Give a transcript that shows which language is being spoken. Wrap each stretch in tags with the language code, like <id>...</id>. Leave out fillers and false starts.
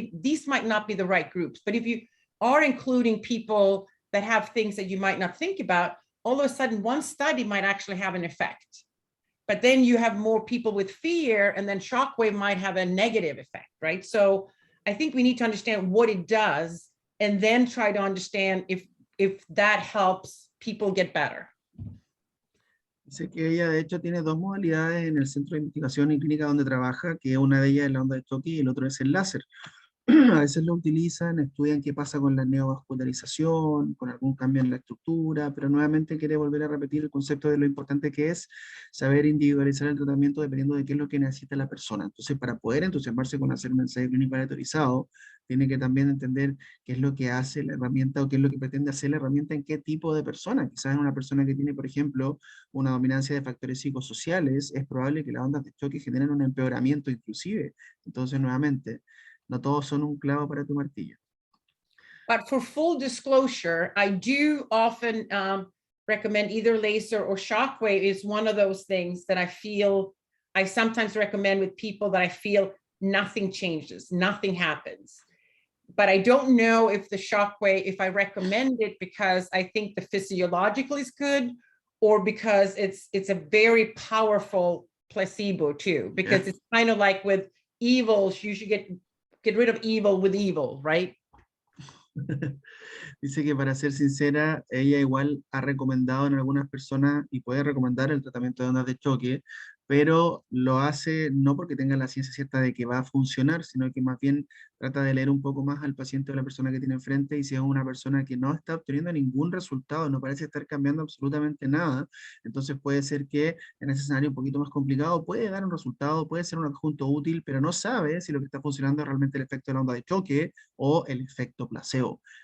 <en>These might not be the right groups. But if you are including people that have things that you might not think about, all of a sudden one study might actually have an effect. But then you have more people with fear, and then shockwave might have a negative effect, right? So I think we need to understand what it does and then try to understand if that helps people get better.</en> <es>Dice que ella de hecho tiene dos modalidades en el centro de investigación y clínica donde trabaja, que una de ellas es la onda de choque y el otro es el láser. A veces lo utilizan, estudian qué pasa con la neovascularización, con algún cambio en la estructura, pero nuevamente quiere volver a repetir el concepto de lo importante que es saber individualizar el tratamiento dependiendo de qué es lo que necesita la persona. Entonces, para poder entusiasmarse con hacer un ensayo clínico aleatorizado, tiene que también entender qué es lo que hace la herramienta o qué es lo que pretende hacer la herramienta en qué tipo de persona. Quizás en una persona que tiene, por ejemplo, una dominancia de factores psicosociales, es probable que las ondas de choque generen un empeoramiento inclusive. Entonces, nuevamente, no todos son un clavo para tu martillo.</es> <en>But for full disclosure, I do often recommend either laser or shockwave. Is one of those things that I feel I sometimes recommend with people that I feel nothing changes, nothing happens. But I don't know if the shockwave, if I recommend it because I think the physiological is good, or because it's a very powerful placebo too, because it's kind of like with evils, you should get rid of evil with evil, right?</en> <es>Dice que, para ser sincera, ella igual ha recomendado en algunas personas y puede recomendar el tratamiento de ondas de choque, pero lo hace no porque tenga la ciencia cierta de que va a funcionar, sino que más bien trata de leer un poco más al paciente o a la persona que tiene enfrente, y si es una persona que no está obteniendo ningún resultado, no parece estar cambiando absolutamente nada, entonces puede ser que en ese escenario un poquito más complicado puede dar un resultado, puede ser un adjunto útil, pero no sabe si lo que está funcionando es realmente el efecto de la onda de choque o el efecto placebo.</es>